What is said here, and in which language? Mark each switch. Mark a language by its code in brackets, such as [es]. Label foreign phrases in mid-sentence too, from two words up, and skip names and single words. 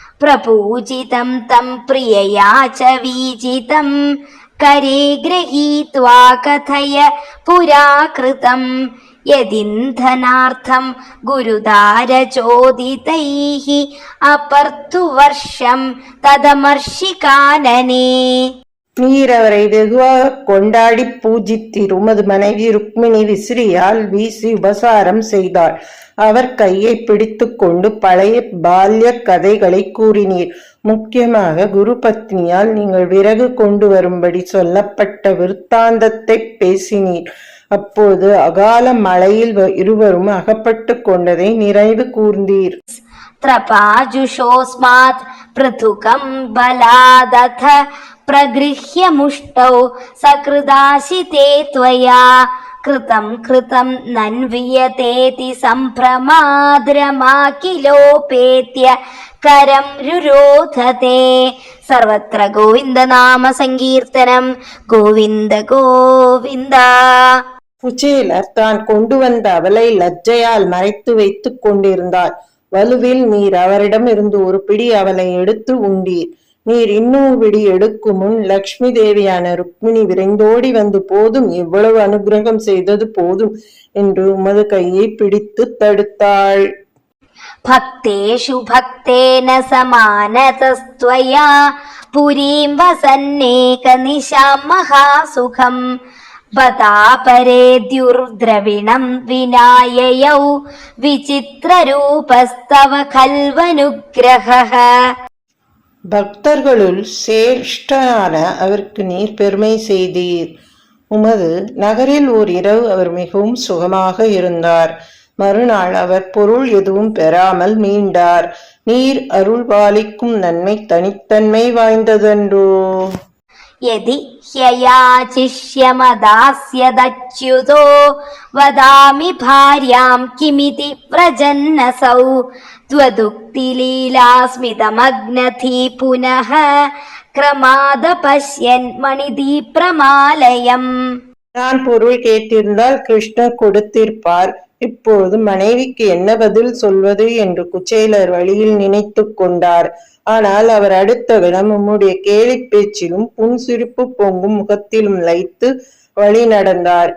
[sa] प्रपूजितं तं प्रियया च वीजितं करे गृहीत्वा कथय पुरा कृतं यदिन्धनार्थं गुरुदारचोदितैः अपर्तु वर्षं तदमर्षिकानने. [ta] நீர் அவரை வெகுவாக கொண்டாடி பூஜித்தீர். உமது மனைவி ருக்மிணி விசிறியால் வீசி உபசாரம் செய்தாள். அவர் கையை பிடித்து கொண்டு பழைய பால்ய கதைகளை கூறினீர். முக்கியமாக குரு பத்னியால் நீங்கள் விறகு கொண்டு வரும்படி சொல்லப்பட்ட விருத்தாந்தத்தை பேசினீர். அப்போது அகால மழையில் இருவரும் அகப்பட்டு கொண்டதை நிறைவு கூர்ந்தீர். [sa] त्रपाजुषोऽस्मात् पृथुकं बलादथ प्रगृह्य मुष्टौ सकृदाशिते त्वया कृतं कृतं नन्वियतेति सम्भ्रमाद्रमाकिलोपेत्य करं रुरोधते. सर्वत्र गोविन्दनाम सङ्कीर्तनं गोविन्द गोविन्द. [ta] குச்சேலர் தான் கொண்டு வந்த அவளை லஜ்ஜையால் மறைத்து வைத்துக் கொண்டிருந்தார். வலுவில் நீர் அவரிடம் இருந்து ஒரு பிடி அவளை எடுத்து உண்டீர். நீர் இன்னொரு பிடி எடுக்கும் முன் லக்ஷ்மி தேவியான ருக்மிணி விரைந்தோடி வந்து போதும், எவ்வளவு அனுகிரகம் செய்தது போதும் என்று உமது கையை பிடித்து தடுத்தாள். [sa] भक्तेषु भक्तेन समानतस्त्वया पुरीं वसन्नेकनिशां महासुखम् बतापरेद्युर्द्रविणं विनाययौ विचित्ररूपस्तव खल्वनुग्रहः. [ta] பக்தர்களுள் சேஷ்டனான அவருக்கு நீர் பெருமை செய்தீர். உமது நகரில் ஓர் இரவு அவர் மிகவும் சுகமாக இருந்தார். மறுநாள் அவர் பொருள் எதுவும் பெறாமல் மீண்டார். நீர் அருள் பாலிக்கும் நன்மை தனித்தன்மை வாய்ந்ததன்றோ? [sa] यदि ह्ययाचिष्यमदास्यदच्युतो वदामि भार्यां किमिति व्रजन्नसौ त्वदुक्तिलीलास्मितमग्नथि पुनः क्रमाद पश्यन् मणिदीप्रमालयम्. [ta] நான் பொருள் கேட்டிருந்தால் கிருஷ்ணர் கொடுத்திருப்பார். இப்போது மனைவிக்கு என்ன பதில் சொல்வது என்று குச்சேலர் வழியில் நினைத்து கொண்டார். ஆனால் அவர் அடுத்த விடம் உம்முடைய கேலி பேச்சிலும் புன்சிரிப்பு பொங்கும் முகத்திலும் லயித்து வழி நடந்தார்.